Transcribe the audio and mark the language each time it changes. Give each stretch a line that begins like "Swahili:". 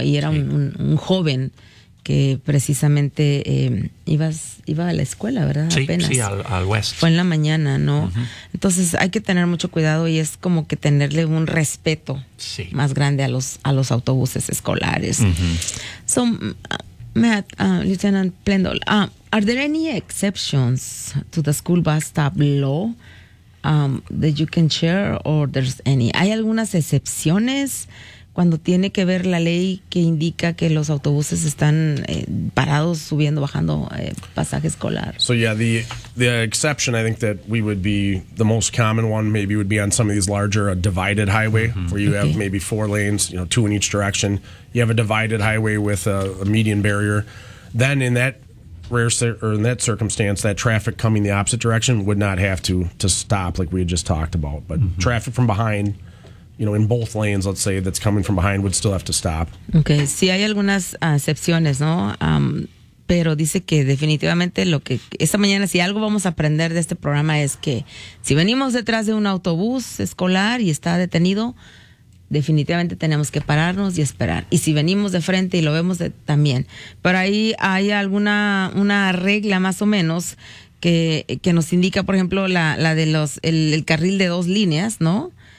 Spanish: Y era un joven que precisamente iba a la escuela, ¿verdad? Sí, apenas. Sí, al West. Fue en la mañana, ¿no? Entonces hay que tener mucho cuidado y es como que tenerle un respeto más grande a los autobuses escolares. Son...
English: Matt, Lieutenant Plendol, are there any exceptions to the school bus stop law that you can share, or there's any?
Spanish: ¿Hay algunas excepciones cuando tiene que ver la ley que indica que los autobuses están parados, subiendo, bajando pasaje escolar?
English: So yeah, the exception I think that we would be the most common one maybe would be on some of these larger divided highway where you have maybe four lanes, you know, two in each direction. You have a divided highway with a median barrier. Then in that circumstance, that traffic coming the opposite direction would not have to stop like we had just talked about. But traffic from behind, you know, in both lanes, let's say, that's coming from behind would still have to stop.
Spanish: Okay. Sí, hay algunas excepciones, ¿no? Pero dice que definitivamente lo que esta mañana, si algo vamos a aprender de este programa es que si venimos detrás de un autobús escolar y está detenido, definitivamente tenemos que pararnos y esperar. Y si venimos de frente y lo vemos también. Pero ahí hay una regla más o menos que nos indica, por ejemplo, la de los el carril de dos líneas, ¿no?